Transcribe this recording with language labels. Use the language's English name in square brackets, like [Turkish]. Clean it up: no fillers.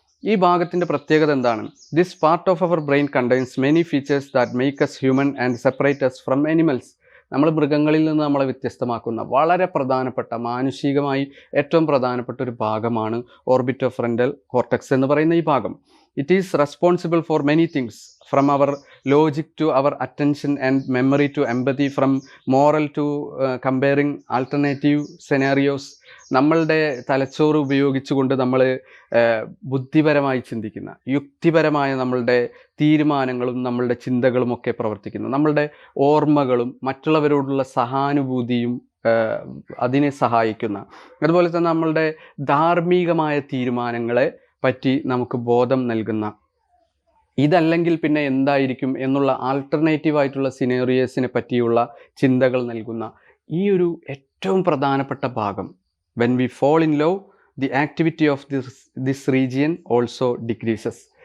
[Malayalam] ഈ ഭാഗത്തിൻ്റെ പ്രത്യേകത എന്താണ്? [English] This part of our brain contains many features that make us human and separate us from animals. [Malayalam] നമ്മൾ മൃഗങ്ങളിൽ നിന്ന് നമ്മളെ വ്യത്യസ്തമാക്കുന്ന വളരെ പ്രധാനപ്പെട്ട, മാനുഷികമായി ഏറ്റവും പ്രധാനപ്പെട്ട ഒരു ഭാഗമാണ് ഓർബിറ്റോഫ്രണ്ടൽ കോർട്ടെക്സ് എന്ന് പറയുന്ന ഈ ഭാഗം. [English] It is responsible for many things, from our logic to our attention and memory to empathy, from moral to comparing alternative scenarios. [Malayalam] നമ്മളുടെ തലച്ചോറ് ഉപയോഗിച്ചുകൊണ്ട് നമ്മൾ ബുദ്ധിപരമായി ചിന്തിക്കുന്ന, യുക്തിപരമായ നമ്മളുടെ തീരുമാനങ്ങളും നമ്മളുടെ ചിന്തകളും ഒക്കെ പ്രവർത്തിക്കുന്നു. നമ്മളുടെ ഓർമ്മകളും മറ്റുള്ളവരോടുള്ള സഹാനുഭൂതിയും അതിനെ സഹായിക്കുന്ന, അതുപോലെ തന്നെ നമ്മളുടെ ധാർമ്മികമായ തീരുമാനങ്ങളെ പറ്റി നമുക്ക് ബോധം നൽകുന്ന, ഇതല്ലെങ്കിൽ പിന്നെ എന്തായിരിക്കും എന്നുള്ള ആൾട്ടർനേറ്റീവായിട്ടുള്ള സിനേറിയോസിനെ പറ്റിയുള്ള ചിന്തകൾ നൽകുന്ന ഈ ഒരു ഏറ്റവും പ്രധാനപ്പെട്ട ഭാഗം, [English] When we fall in love, the activity of this region also decreases.